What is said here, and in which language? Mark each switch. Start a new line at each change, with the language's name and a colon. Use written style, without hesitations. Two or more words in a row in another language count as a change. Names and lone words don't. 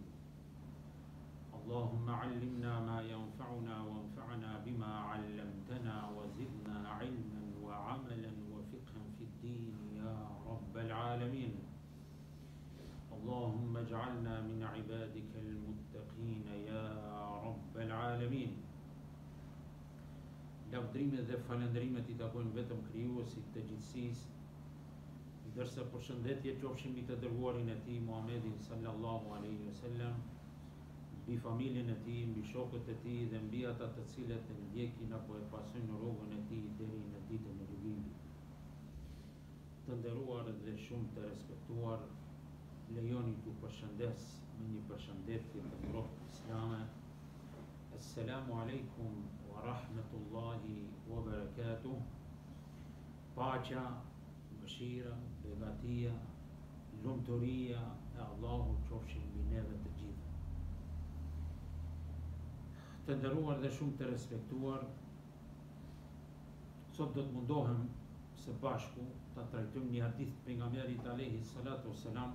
Arabic: اللهم علمنا ما ينفعنا وانفعنا بما علمتنا وزدنا علما وعملا وفقها في الدين يا رب العالمين. اللهم اجعلنا من عبادك المتقين يا رب العالمين.
Albanian: Lavdrimet dhe falëndrimet i takojnë vetëm krijuesit të gjithësisë, ndërsa përshëndetje qofshin mbi të dërguarin e tij Muhammedin
Arabic: صلى الله عليه وسلم,
Albanian: mbi familjen e tij, mbi shokët e tij dhe mbi ata të cilët e ndjekin apo e pasojnë rrugën e tij deri në ditën e gjykimit. Të nderuar dhe shumë të respektuar, lejoni t'ju përshëndes me një përshëndetje të ngrohtë islame.
Arabic: السلام عليكم ورحمة الله وبركاته.
Albanian: Paqja, mëshira, begatia, lumturia e Allahut qofshin mbi neve të gjithë. Të nderuar dhe shumë të respektuar, sot do të mundohem së bashku ta trajtojmë një hadith të pejgamberit
Arabic: عليه الصلاة والسلام.